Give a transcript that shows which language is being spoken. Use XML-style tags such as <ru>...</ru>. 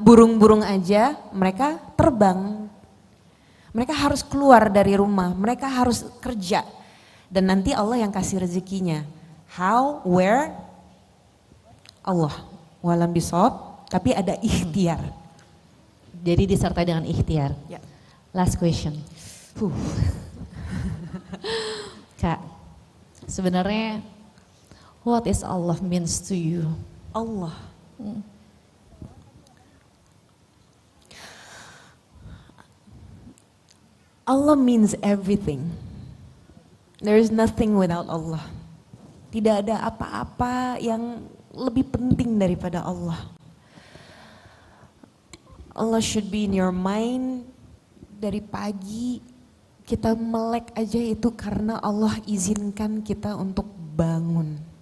<id>Burung-burung aja mereka terbang, mereka harus keluar dari rumah, mereka harus kerja. Dan nanti Allah yang kasih rezekinya.</id> <en>How, where?</en> <id>Allah, walam bisawab, tapi ada ikhtiar. Jadi disertai dengan ikhtiar. Ya.</id> <en>Last question.</en> <id>Kak, sebenarnya</id> <en>what is Allah means to you?</en> <id>Allah.</id> <en>Allah means everything. There is nothing without Allah.</en> <id>Tidak ada apa-apa yang lebih penting daripada Allah.</id> <en>Allah should be in your mind</en> <id>dari pagi kita melek aja itu karena Allah izinkan kita untuk bangun.</id>